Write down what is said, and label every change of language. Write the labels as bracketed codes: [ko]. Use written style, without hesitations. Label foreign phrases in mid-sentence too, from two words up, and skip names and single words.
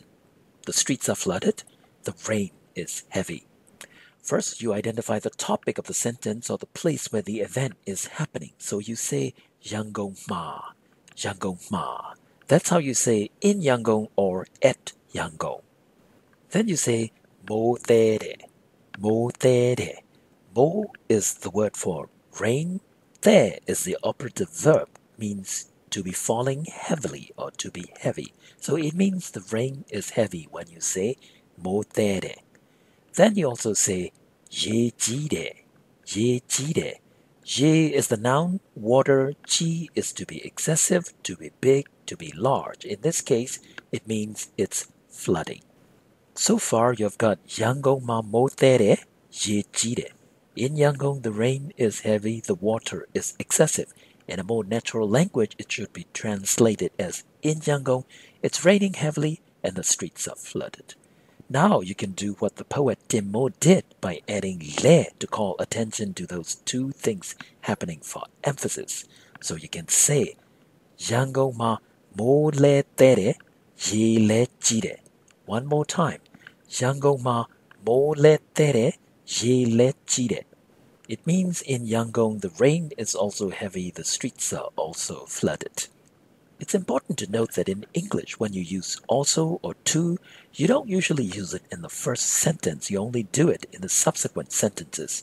[en] The streets are flooded, the rain is heavy. First, you identify the topic of the sentence or the place where the event is happening. So you say [my] ရန်ကုန်မှာ ရန်ကုန်မှာ. [en] That's how you say in Yangon or at Yangon. Then you say [my] မိုးသည်း မိုးသည်း. [en] Mo is the word for rain. There is the operative verb, means to be falling heavily or to be heavy. So it means the rain is heavy when you say Mo tere. Then you also say [my] ရေကြီး ရေကြီး. [en] Ye is the noun, water. Chi is to be excessive, to be big, to be large. In this case, it means it's flooding. So far, you've got [my] ရန်ကုန်မှာ မိုးသည်း ရေကြီး. [en] In Yangon, the rain is heavy, the water is excessive. In a more natural language, it should be translated as in Yangon, it's raining heavily and the streets are flooded. Now you can do what the poet Tin Moe did by adding le to call attention to those two things happening for emphasis. So you can say [my] ရန်ကုန်မှာ မိုးလည်းသည်း ရေလည်းကြီး. [en] One more time. [my] ရန်ကုန်မှာ မိုးလည်းသည်း ရေလည်းကြီး. [en] It means in Yangon the rain is also heavy, the streets are also flooded. It's important to note that in English, when you use also or to, you don't usually use it in the first sentence, you only do it in the subsequent sentences.